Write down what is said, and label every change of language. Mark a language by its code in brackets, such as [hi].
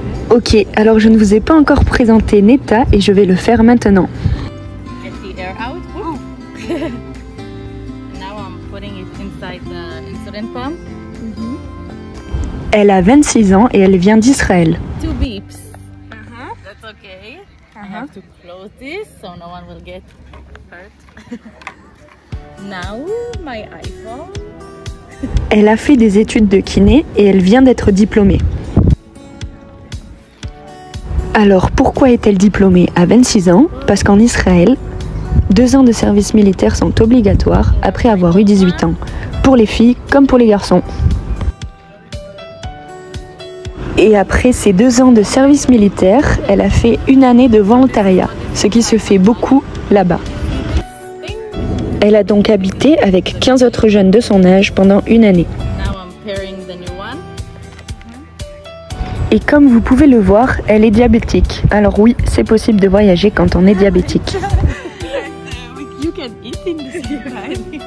[fr] Ok, alors je ne vous ai pas encore présenté Neta et je vais le faire maintenant. [en] Get the air out. Now I'm putting it inside the insulin pump. [fr] Elle a 26 ans et elle vient d'Israël. [en] 2 beeps. That's okay. I have to close this so no one will get hurt. Now my iPhone. [fr] Elle a fait des études de kiné et elle vient d'être diplômée. Alors pourquoi est-elle diplômée à 26 ans? Parce qu'en Israël, 2 ans de service militaire sont obligatoires après avoir eu 18 ans, pour les filles comme pour les garçons. Et après ces 2 ans de service militaire, elle a fait 1 année de volontariat, ce qui se fait beaucoup là-bas. Elle a donc habité avec 15 autres jeunes de son âge pendant 1 année. [en] Now I'm pairing the new one. [fr] Et comme vous pouvez le voir, elle est diabétique. Alors oui, c'est possible de voyager quand on est diabétique. [en] You can eat in this right?